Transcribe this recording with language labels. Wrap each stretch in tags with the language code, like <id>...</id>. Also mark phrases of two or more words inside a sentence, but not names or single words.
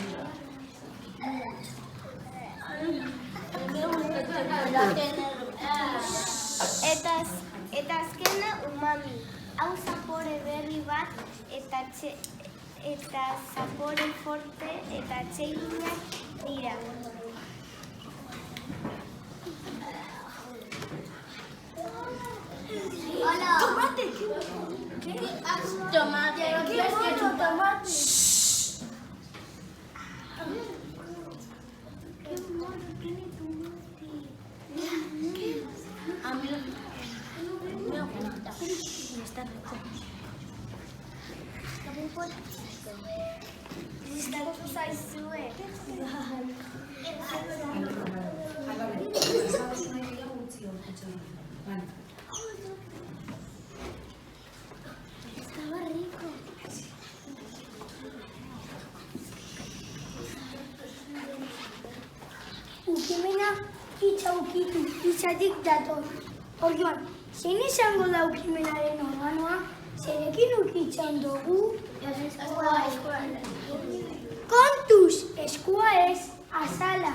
<eu>Eta azkena umami. Hau zapore berri bat eta zapore forte eta atseginak dira.</eu> <es>Hola. Tomate. ¿Qué? Tomate. ¿Quieres que tomate? Qué mono tiene tomate. A mí me gusta. Y está rico. Está zaizue. Estaba rico.</es> <eu>Ukimena hitza ukitu, hitzatik dator. Orduan, zein izango da ukimenaren organoa? Zerekin ukitzen dugu? Kontuz, eskua ez, azala.</eu>